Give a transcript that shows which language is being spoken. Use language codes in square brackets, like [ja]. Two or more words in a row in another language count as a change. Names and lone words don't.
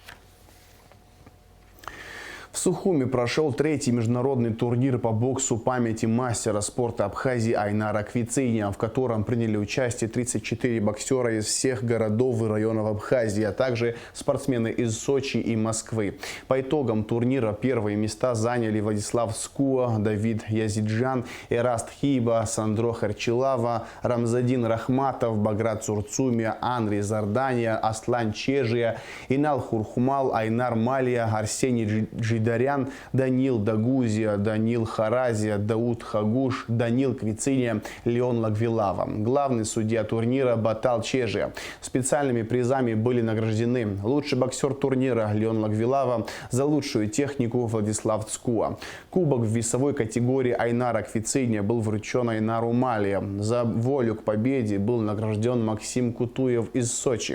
[ru] В Сухуми прошел 3-й международный турнир по боксу памяти мастера спорта Абхазии Айнара Квициня, в котором приняли участие 34 боксера из всех городов и районов Абхазии, а также спортсмены из Сочи и Москвы. По итогам турнира первые места заняли Владислав Скуа, Давид Язиджан, Эраст Хиба, Сандро Харчилава, Рамзадин Рахматов, Баграт Цурцумия, Анри Зардания, Аслан Чежия, Инал Хурхумал, Айнар Малия, Арсений Джидарян, Данил Дагузия, Данил Харазия, Дауд Хагуш, Данил Квициния, Леон Лагвилава. Главный судья турнира Батал Чежия. Специальными призами были награждены лучший боксер турнира Леон Лагвилава, за лучшую технику Владислав Цкуа. Кубок в весовой категории Айнара Квициния был вручен Айнару Малия. За волю к победе был награжден Максим Кутуев из Сочи.